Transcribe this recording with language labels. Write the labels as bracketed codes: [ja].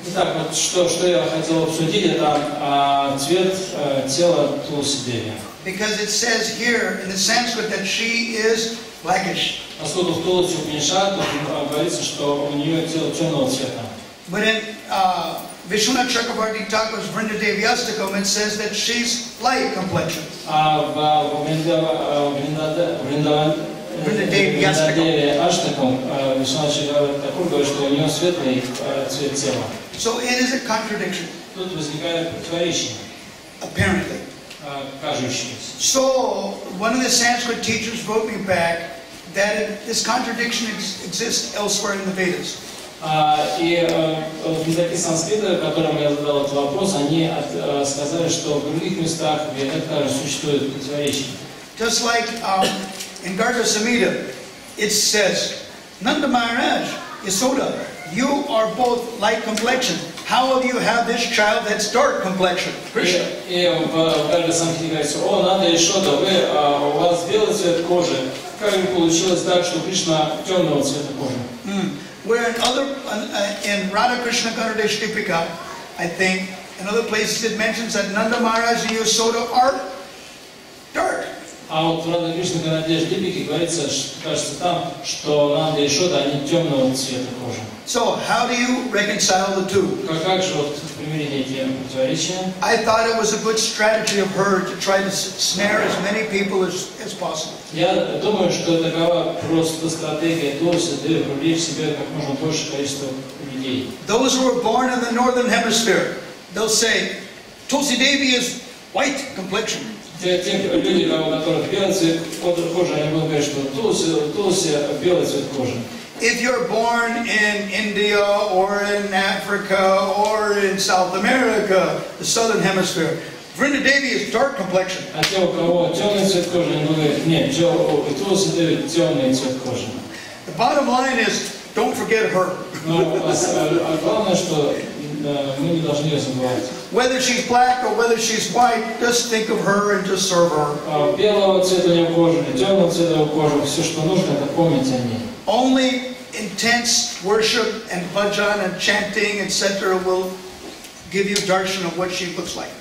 [ru] Итак, вот что я хотел обсудить, это цвет тела Тулси Деви. [en] Because it says here in the Sanskrit that she is blackish. [ru] Поскольку в Тулси Упанишад говорится, что у нее тело темного цвета. [en] But in Vishwanath Chakravarti Thakur's Vrindadevi Astakam, it says that she's light complexion. Vrindadevi Astakam [ru] Vishwanath Chakravarti Thakur говорит, что у нее светлый цвет тела. [en] So it is a contradiction. [ru] Тут возникает противоречие. [en] Apparently. [ru] Кажущееся. [en] So one of the Sanskrit teachers wrote me back that this contradiction exists elsewhere in the Vedas. [ru] И в языке санскрита, которым я задал этот вопрос, они сказали, что в других местах в Ведах также существует противоречие. [en] Just like in Garga Samhita, it says, Nanda Maharaj, Yasoda, you are both light complexion. How do you have this child that's dark complexion? Krishna. [ru] И в Гарга Самхите говорится, о, Нанда Яшода, у вас белый цвет кожи. Как бы получилось так, что Кришна темного цвета кожи? [en] Where in Radha Krishna Garudesh Dipika, I think, in other places it mentions that Nanda Maharaj and Yasoda are dark. [ru] А вот в Радha Krishna Garudesh Dipika говорится, кажется там, что Нанда и Яшода, они темного цвета кожи. [en] So how do you reconcile the two? [ru] Как же вот примирить эти противоречия? [en] I thought it was a good strategy of her to try to snare as many people as possible. [ru] Я думаю, что такова просто стратегия Тулси Деви привлечь себе как можно больше количество людей. [en] Those who were born in the northern hemisphere, they'll say, Tulsi Devi is white complexion. [ru] Те люди, у которых белый цвет кожи, они будут говорить, что Тулси белый цвет кожи. [en] If you're born in India or in Africa or in South America, the southern hemisphere, Vrindadevi is dark complexion. [ru] А те, у кого темный цвет кожи, они говорят, нет, у Тулси Деви темный цвет кожи. [en] The bottom line is, don't forget her. [ru] Но главное, что мы не должны ее забывать. [en] Whether she's black or whether she's white, just think of her and just serve her. [ru] Белого цвета у нее кожи или темного цвета кожи, все, что нужно, это помнить о ней. [en] Only intense worship and bhajan and chanting, etc. will give you darshan of what she looks like.